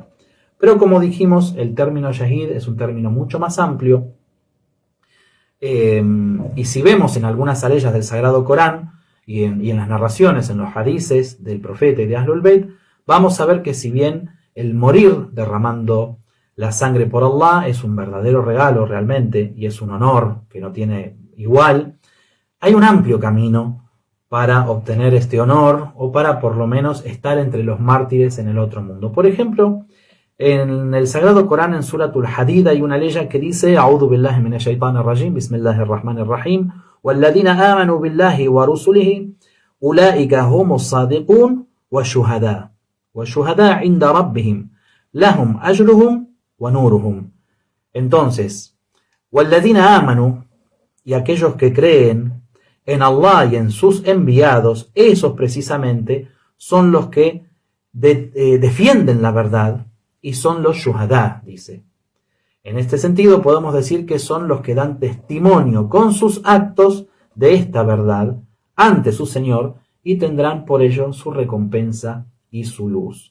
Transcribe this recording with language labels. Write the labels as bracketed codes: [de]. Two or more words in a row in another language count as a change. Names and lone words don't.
[es] Pero como dijimos, el término shahid es un término mucho más amplio, y si vemos en algunas aleyas del Sagrado Corán y en las narraciones, en los hadices del profeta y de Ahlul Bayt, vamos a ver que si bien el morir derramando la sangre por Allah es un verdadero regalo realmente, y es un honor que no tiene igual, hay un amplio camino para obtener este honor, o para por lo menos estar entre los mártires en el otro mundo. Por ejemplo, en el Sagrado Corán, en Suratul Hadid, hay una leya que dice: [ar] أعوذ بالله من الشيطان الرجيم، بسم الله الرحمن الرحيم، والذين آمنوا بالله ورسله أولئك هم الصديقون والشهداء عند ربهم لهم أجرهم ونورهم. [es] Entonces, [ar] والذين آمنوا, [es] y aquellos que creen en Allah y en sus enviados, esos precisamente son los que defienden la verdad, y son los shuhadá, dice. En este sentido podemos decir que son los que dan testimonio con sus actos de esta verdad ante su Señor, y tendrán por ello su recompensa y su luz.